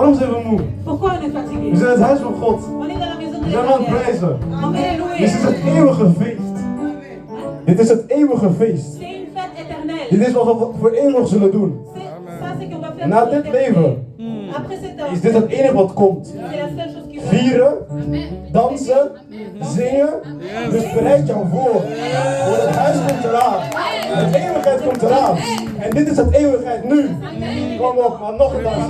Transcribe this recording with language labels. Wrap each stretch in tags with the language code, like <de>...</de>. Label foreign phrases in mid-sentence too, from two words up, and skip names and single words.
<nl>we moe?</nl> <fr>Pourquoi on est</fr> <nl>We</nl> <fr>fatigué?</fr> <nl>zijn het huis van God.</nl> <fr>On est dans la maison de</fr> <nl>We zijn aan het</nl> <fr>l'Éternel.</fr> <nl>prijzen.</nl> <fr>On est</fr> <nl>Dit is</nl> <fr>loué.</fr> <nl>het eeuwige feest. Dit is het eeuwige feest.</nl> <fr>C'est une fête éternelle.</fr> <nl>Dit is wat we voor eeuwig zullen doen.</nl> <fr>Ça, c'est qu'on va faire</fr> <nl>Na</nl> <fr>pour</fr> <nl>dit</nl> <fr>l'éternité.</fr> <nl>leven</nl> <fr>Après cette heure,</fr> <nl>is dit het enige wat komt.</nl> <fr>c'est la seule chose qui va.</fr> <nl>Vieren, dansen, zingen. Dus bereid jou voor. Want het huis komt eraan. De eeuwigheid komt eraan. En dit is het eeuwigheid nu. Kom op, maar nog een dansje.</nl>